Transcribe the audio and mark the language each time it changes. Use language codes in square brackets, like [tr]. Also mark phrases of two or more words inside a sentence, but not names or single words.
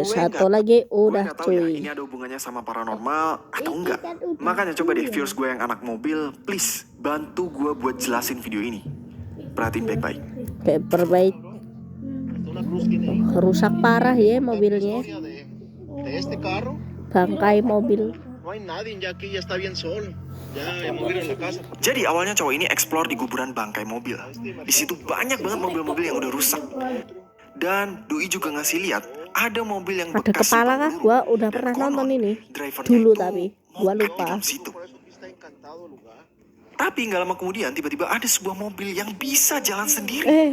[id] Gue satu nggak- lagi gue udah nggak tahu ya cuy. ini ada hubungannya sama paranormal atau enggak. Makanya coba deh viewers gue yang anak mobil, please bantu gue buat jelasin video ini. Perhatiin baik-baik. [en] Paper bait. [id] Rusak parah ya mobilnya. [es] De este carro, [id] Bangkai mobil. [es] no hay nadie, ya aquí ya está bien solo. Ya movieron la casa. [id] Jadi awalnya cowok ini explore di kuburan bangkai mobil. Di situ banyak banget mobil-mobil yang udah rusak. Dan Doi juga ngasih lihat ada mobil yang Ada bekas kepala kah? simpang Gua peluru. udah Dan pernah konon, nonton ini. drivernya Dulu itu tapi gua mokat di lupa. dalam situ. Tapi nggak lama kemudian tiba-tiba ada sebuah mobil yang bisa jalan sendiri.